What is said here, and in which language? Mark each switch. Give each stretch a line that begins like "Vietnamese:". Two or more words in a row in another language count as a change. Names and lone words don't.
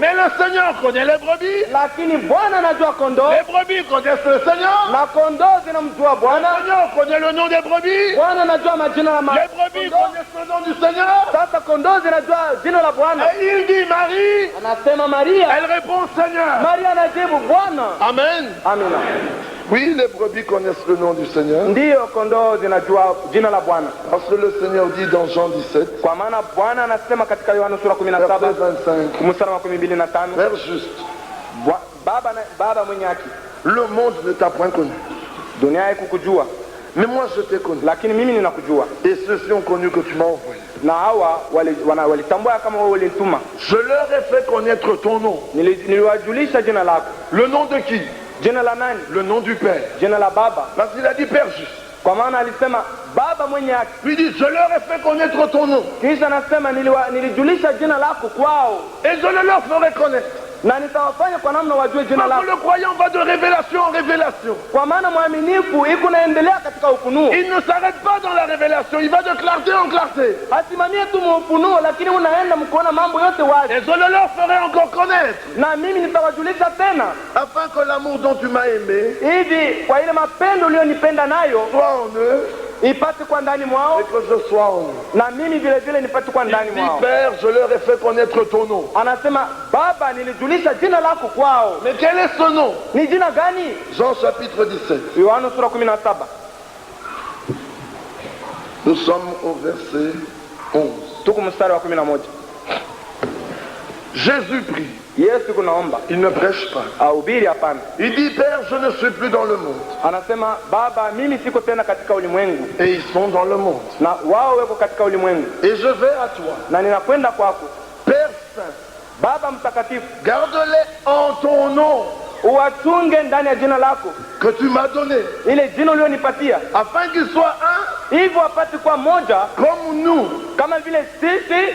French: Mais le Seigneur connaît les brebis.
Swahili: Lakini Bwana anajua kondoo
French: Les brebis connaissent le Seigneur.
Swahili: na kondoo zinamjua
French: Le
Swahili: Bwana.
French: Seigneur connaît le nom des brebis.
Swahili: Bwana anajua majina ya
French: Les brebis connaissent le nom du Seigneur.
Swahili: Sasa kondoo zinajua jina la Bwana.
French: Et il dit Marie.
Swahili: Anasema Maria.
French: Elle répond Seigneur.
Swahili: Maria anajibu Bwana.
French: Amen.
Swahili: Amina.
French: Oui, les brebis connaissent le nom du Seigneur.
Swahili: Ndiyo, kondoo zinajua jina la Bwana.
French: Parce que le Seigneur dit dans Jean 17,
Swahili: Kwa maana Bwana anasema katika Yohana sura
French: verset 17 25,
Swahili: mstari wa 25,
French: Père juste,
Swahili: baba mwenye haki,
French: le monde ne t'a point connu.
Swahili: dunia haikukujua,
French: Mais moi je t'ai connu.
Swahili: lakini mimi ninakujua.
French: Et ceux-ci ont connu que tu m'as envoyé.
Swahili: Na hawa walitambua kama wewe ulinituma.
French: Je leur ai fait connaître ton nom.
Swahili: Niliwajulisha jina lako.
French: Le nom de qui?
Swahili: Jina la nani?
French: Le nom du Père.
Swahili: Jina la Baba.
French: Parce qu'il a dit Père juste.
Swahili: Kwa maana alisema baba mwenye haki.
French: Lui dit, je leur ai fait connaître ton nom.
Swahili: Kisha anasema nilijulisha jina lako kwao.
French: Et je le leur ferai connaître.
Swahili: Na nitawafanya kwa namna wajue jina
French: Parce
Swahili: lako.
French: que le croyant va de révélation en révélation.
Swahili: Kwa maana mwaminifu iko naendelea katika ufunuo.
French: Il ne s'arrête pas dans la révélation, il va de clarté en clarté.
Swahili: Hasimamie tu ufunuo, lakini unaenda mkuona mambo yote wazi.
French: Et je le leur ferai encore connaître.
Swahili: Na mimi nitawajulisha tena.
French: Afin que l'amour dont tu m'as aimé
Swahili: Hivi kwa ile mapendo ulionipenda nayo
French: soit en eux
Swahili: ipate kwa ndani mwao
French: et que je sois en eux.
Swahili: na mimi vile vile nipate kwa ndani
French: Il dit,
Swahili: mwao.
French: Père, je leur ai fait connaître ton nom.
Swahili: Anasema Baba, nilijulisha jina lako kwao.
French: Mais quel est ce nom?
Swahili: Ni jina gani?
French: Jean chapitre 17.
Swahili: Yohana sura 17.
French: Nous sommes au verset 11.
Swahili: Tuko mstari wa 11.
French: Jésus prie.
Swahili: Yesu kunaomba,
French: Il ne prêche pas.
Swahili: ahubiri hapana.
French: Il dit, Père, je ne suis plus dans le monde.
Swahili: Anasema Baba, mimi siko tena katika ulimwengu
French: Et ils sont dans le monde.
Swahili: na wao weko katika ulimwengu,
French: Et je vais à toi.
Swahili: na ninakwenda kwako.
French: Père Saint,
Swahili: Baba mtakatifu,
French: garde-les en ton nom
Swahili: uwachunge ndani ya jina lako,
French: que tu m'as donné,
Swahili: ile jina ulionipatia,
French: afin qu'ils soient un
Swahili: hivyo wapate kuwa moja
French: comme nous.
Swahili: kama vile sisi.